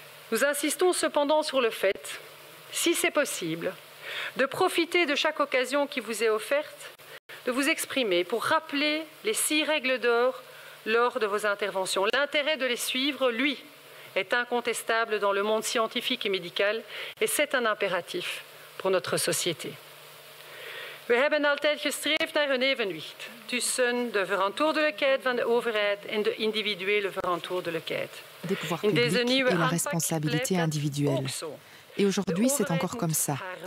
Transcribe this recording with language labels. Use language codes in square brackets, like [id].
[fr] Nous insistons cependant sur le fait, si c'est possible, de profiter de chaque occasion qui vous est offerte, de vous exprimer pour rappeler les 6 règles d'or lors de vos interventions. L'intérêt de les suivre, lui, est incontestable dans le monde scientifique et médical, et c'est un impératif pour notre société. [nl] We hebben altijd gestreefd naar een evenwicht tussen de verantwoordelijkheid van de overheid en de individuele verantwoordelijkheid. [fr] Des pouvoirs publics et la responsabilité individuelle. Et aujourd'hui, c'est encore comme ça.